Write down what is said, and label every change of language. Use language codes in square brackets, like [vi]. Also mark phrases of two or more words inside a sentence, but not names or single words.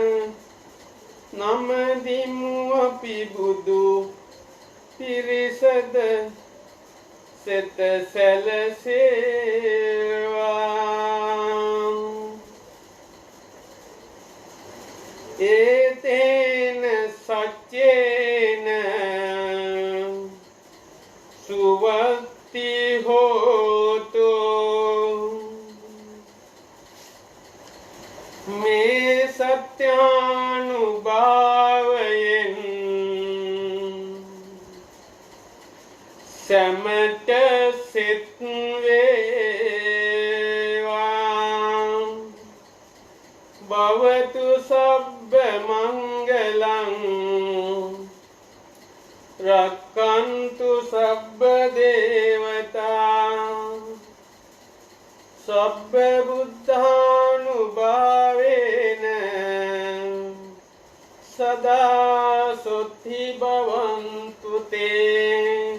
[si] නමදිමු අපි බුදු පිරිසද සෙත සැලසේවා [pi] ඒතේන සච්චේන සුවත්ති හෝතු මේ [si] සත්‍යානුභාවයෙන් සැමට සිත් වේවා [pi] භවතු සබ්බ මංගලං රක්ඛන්තු සබ්බ දේවතා සබ්බ බුද්ධානුභාවේන සදා සොත්ති භවන්තු තේ